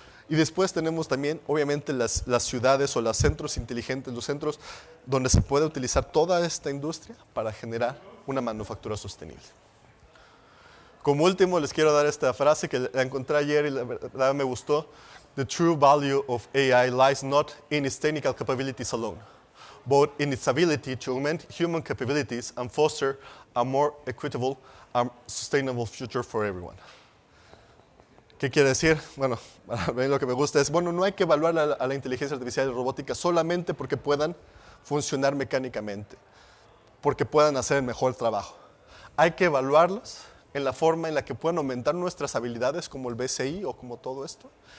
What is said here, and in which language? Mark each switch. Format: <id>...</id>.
<es>Y después tenemos también, obviamente, las ciudades o los centros inteligentes, los centros donde se puede utilizar toda esta industria para generar una manufactura sostenible. Como último, les quiero dar esta frase que la encontré ayer y la verdad me gustó.</es> <en>The true value of AI lies not in its technical capabilities alone, but in its ability to augment human capabilities and foster a more equitable and sustainable future for everyone.</en> <es>¿Qué quiere decir? Bueno, a mí lo que me gusta es, bueno, no hay que evaluar a la inteligencia artificial y robótica solamente porque puedan funcionar mecánicamente, porque puedan hacer el mejor trabajo. Hay que evaluarlas en la forma en la que puedan aumentar nuestras habilidades como el BCI o como todo esto.</es>